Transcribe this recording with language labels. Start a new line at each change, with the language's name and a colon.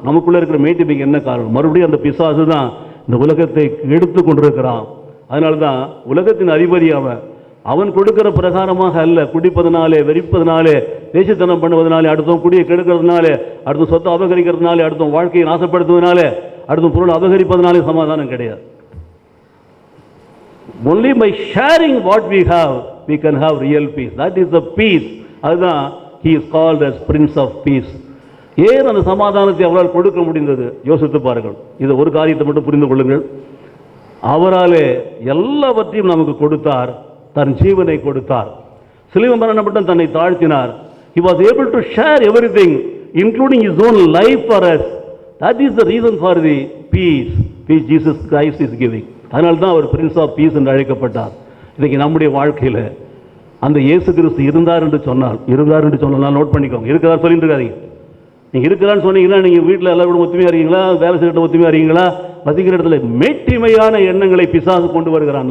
Tamil: நமக்குள்ளே இருக்கிற மேட்டிமைக்கு என்ன காரணம்? மறுபடியும் அந்த பிசாசு தான் இந்த உலகத்தை எடுத்து கொண்டிருக்கிறான். அதனால தான் உலகத்தின் அதிபதி அவன் கொடுக்கிற பிரகாரமாக அல்ல. குடிப்பதனாலே, வெறிப்பதனாலே, தேசத்தனம் பண்ணுவதனாலே, அடுத்தவன் குடியை கெடுக்கிறதுனாலே, அடுத்த சொத்தை அபகரிக்கிறதுனாலே, அடுத்தவன் வாழ்க்கையை நாசப்படுத்துவதனாலே, அடுத்த பொருள் அபகரிப்பதனாலே சமாதானம் கிடையாது.
English: Only by sharing what we have, we can have real peace. That is the peace.
Tamil: அதுதான்
English: he is called as Prince of Peace.
Tamil: ஏன் அந்த சமாதானத்தை அவரால் கொடுக்க முடிந்தது? யோசித்து பாருங்கள். இது ஒரு காரியத்தை மட்டும் புரிந்து கொள்ளுங்கள். அவராலே எல்லாவற்றையும் நமக்கு கொடுத்தார். தன் ஜீவனை கொடுத்தார். சிலுவை மரணம் மட்டும் தன்னை தாழ்த்தினார்.
English: He was able to share everything, including his own life for us. That is the reason for the peace which Jesus Christ is giving.
Tamil: அதனால தான் அவர் பிரின்ஸ் ஆஃப் பீஸ் என்று அழைக்கப்பட்டார். இன்றைக்கி நம்முடைய வாழ்க்கையில் அந்த இயேசு கிறிஸ்து இருந்தார் என்று சொன்னால் நோட் பண்ணிக்கோங்க. இருக்கிறார் சொல்லிட்டு இருக்காதீங்க. நீங்கள் இருக்கிறான்னு சொன்னீங்கன்னா நீங்கள் வீட்டில் எல்லாரும் ஒத்துமையாக இருக்கீங்களா? வேலை செய்கிற ஒத்துமையாக இருக்கீங்களா? வசிக்கிற இடத்துல மேட்டிமையான எண்ணங்களை பிசாசு கொண்டு வருகிறான்.